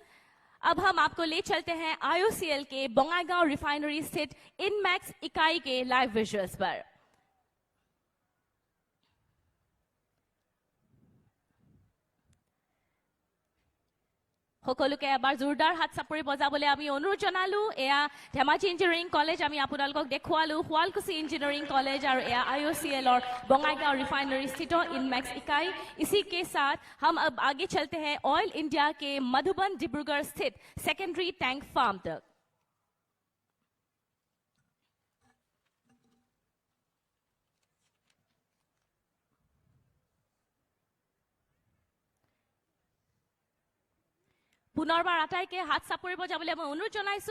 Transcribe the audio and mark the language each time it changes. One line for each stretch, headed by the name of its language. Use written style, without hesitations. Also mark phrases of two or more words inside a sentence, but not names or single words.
Hindi: अब हम आपको ले चलते हैं IOCL के बोंगाईगांव रिफाइनरी स्थित इनमैक्स इकाई के लाइव विजुअल्स पर।
Assamese: সকলোকে এবাৰ জোৰদাৰ হাত চাপৰি বজাবলৈ আমি অনুৰোধ জনালো। এয়া ধেমাজি ইঞ্জিনিয়াৰিং কলেজ আমি আপোনালোকক দেখুৱালো, শুৱালকুছি ইঞ্জিনিয়াৰিং কলেজ আৰু এয়া IOCL
Hindi: और बोंगाईगांव रिफाइनरी स्थित इनमैक्स इकाई। इसी के साथ हम अब आगे चलते हैं ऑयल इंडिया के मधुबन डिब्रूगढ़ स्थित सेकेंडरी टैंक फार्म तक।
Assamese: পুনৰবাৰ আটাইকে হাত চাপৰি বজাবলৈ মই অনুৰোধ জনাইছোঁ।